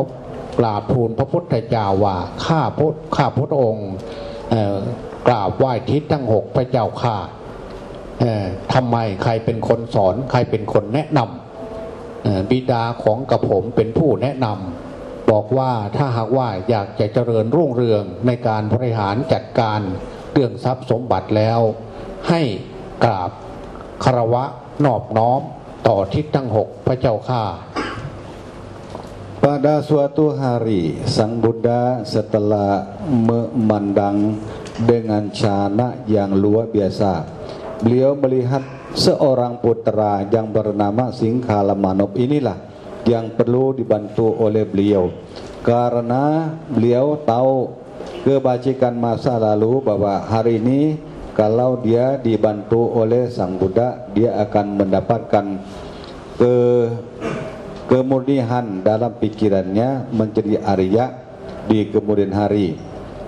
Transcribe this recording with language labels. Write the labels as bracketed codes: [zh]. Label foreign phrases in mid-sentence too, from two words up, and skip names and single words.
[th] กราบทูลพระพุทธเจ้าว่าข้าพระองค์กราบไหว้ทิศทั้ง 6พระเจ้าข้าทำไมใครเป็นคนสอนใครเป็นคนแนะนำบิดาของกระผมเป็นผู้แนะนำบอกว่าถ้าหากว่าอยากจะเจริญรุ่งเรืองในการบริหารจัดการเรื่องทรัพย์สมบัติแล้วให้กราบคารวะนอบน้อมต่อทิศทั้ง 6พระเจ้าข้า [id] Pada suatu hari Sang Buddha setelah memandang dengan cana yang luar biasa, beliau melihat seorang putra yang bernama Singhalamanop inilah yang perlu dibantu oleh beliau, karena beliau tahu kebajikan masa lalu bahwa hari ini kalau dia dibantu oleh Sang Buddha dia akan mendapatkan kemurnian dalam pikirannya menjadi Arya di kemudian hari.